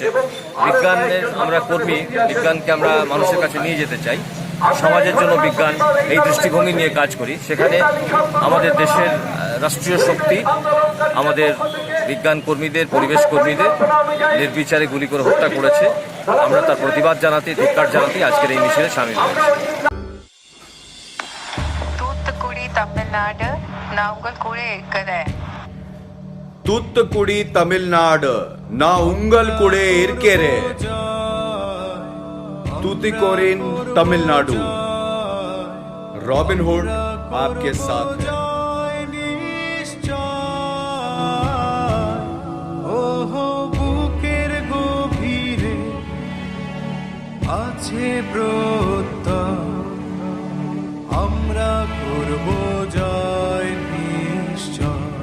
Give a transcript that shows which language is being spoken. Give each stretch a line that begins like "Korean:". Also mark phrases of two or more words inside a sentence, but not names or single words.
Bangla: বিজ্ঞানের আমরা কর্মী, বিজ্ঞানকে আমরা মানুষের কাছে নিয়ে যেতে চাই, সমাজের জন্য বিজ্ঞান, এই দৃষ্টিভঙ্গি নিয়ে কাজ করি। সেখানে আমাদের দেশের রাষ্ট্রীয় শক্তি আমাদের বিজ্ঞান কর্মীদের, পরিবেশ কর্মীদের নির্বিচারে গুলি করে হত্যা করেছে। আমরা তার প্রতিবাদ জানাতে, ধিক্কার জানাতে আজকের এই মিছিলে সামিল হয়েছি।
Tamil: தூத்துக்குடி தமிழ்நாடு நான் உங்கள் கூட இருக்கிறேன். தூத்துக்குடி தமிழ்நாடு நான் உங்கள் கூட இருக்கிறேன்.
Hindi: तूतीकोरिन तमिलनाडु, रॉबिन हुड आपके साथ है।
Bangla: বুকের গভীরে আছে ব্রত, আমরা করব জয় নিশ্চয়।